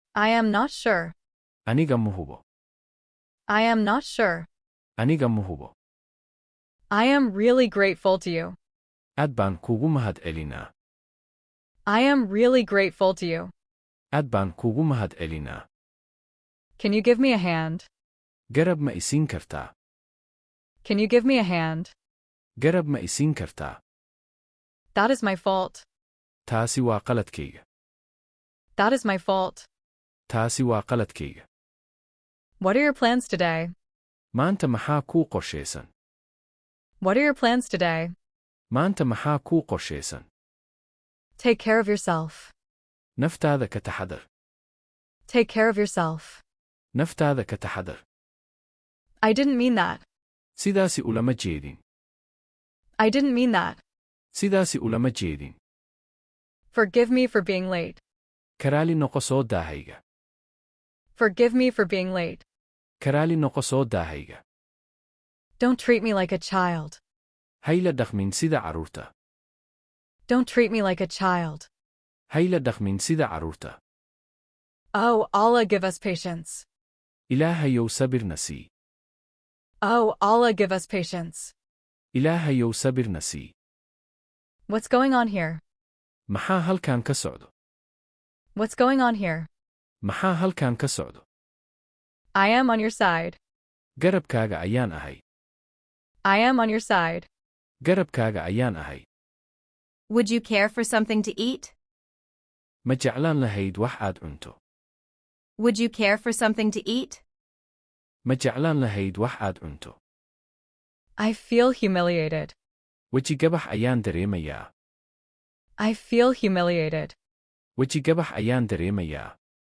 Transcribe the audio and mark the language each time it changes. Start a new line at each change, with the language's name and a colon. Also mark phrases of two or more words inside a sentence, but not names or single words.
English: I am not sure.
Somali: Aniga ma hubo.
English: I am not sure.
Somali: Aniga ma hubo.
English: I am really grateful to you.
Somali: Aad baan kugu mahadcelinaa.
English: I am really grateful to you.
Somali: Aad baan kugu mahadcelinaa.
English: Can you give me a hand?
Somali: Garab ma isiin kartaa?
English: Can you give me a hand?
Somali: Garab ma isiin kartaa?
English: That is my fault.
Somali: Taasi waa qaladkayga.
English: That is my fault.
Somali: Taasi waa qaladkayga.
English: What are your plans today?
Somali: Maanta maxaa kuu qorshaysan?
English: What are your plans today?
Somali: Maanta maxaa kuu qorshaysan?
English: Take care of yourself.
Somali: Naftaada ka taxadar.
English: Take care of yourself.
Somali: Naftaada ka taxadar.
English: I didn't mean that.
Somali: Sidaasi ulama jeedin.
English: I didn't mean that.
Somali: Sidaasi ulama jeedin.
English: Forgive me for being late.
Somali: Karaali noqo soo daahayga.
English: Forgive me for being late.
Somali: Karaali noqo soo daahayga.
English: Don't treat me like a child.
Somali: Hayla dhaqmin sida carruurta.
English: Don't treat me like a child.
Somali: Hayla dhaqmin sida carruurta.
English: Oh, Allah give us patience.
Somali: Ilaahayow sabir na sii.
English: Oh, Allah give us patience.
Somali: Ilaahayow sabir na sii.
English: What's going on here?
Somali: Maxaa halkan ka socdo?
English: What's going on here?
Somali: Maxaa halkan ka socdo?
English: I am on your side.
Somali: Garabkaaga ayaan ahay.
English: I am on your side.
Somali: Garabkaaga ayaan ahay.
English: Would you care for something to eat?
Somali: Ma jeclaan lahayd wax aad cunto?
English: Would you care for something to eat?
Somali: Ma jeclaan lahayd wax aad cunto?
English: I feel humiliated.
Somali: Weji gabax ayaan dareemayaa.
English: I feel humiliated.
Somali: Weji gabax ayaan dareemayaa.